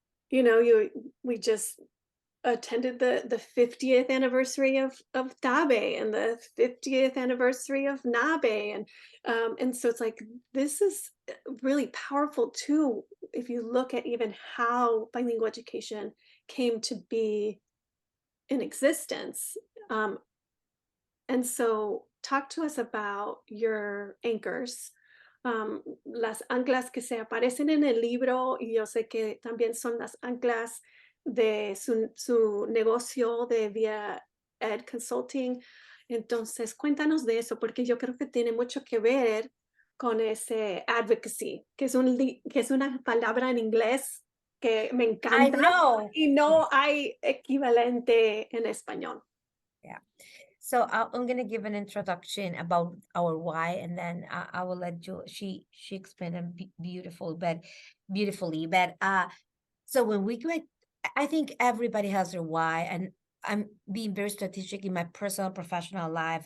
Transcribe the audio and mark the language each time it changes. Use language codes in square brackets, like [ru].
[en] You know, we just attended the 50th anniversary of Tabe and the 50th anniversary of Nabe, and so it's like this is really powerful too if you look at even how bilingual education came to be in existence. And so talk to us about your anchors, [es] las anclas que se aparecen en el libro, y yo sé que también son las anclas de su negocio de vía Ed Consulting. Entonces, cuéntanos de eso, porque yo creo que tiene mucho que ver con ese advocacy, que que es una palabra en inglés que me [en] I [es] encanta [en] know. [es] y no hay equivalente en español. [en] Yeah. So I'm going to give an introduction about our why, and then I will let she explain it beautifully. But so when we go, I think everybody has their why, and I'm being very strategic in my personal professional life.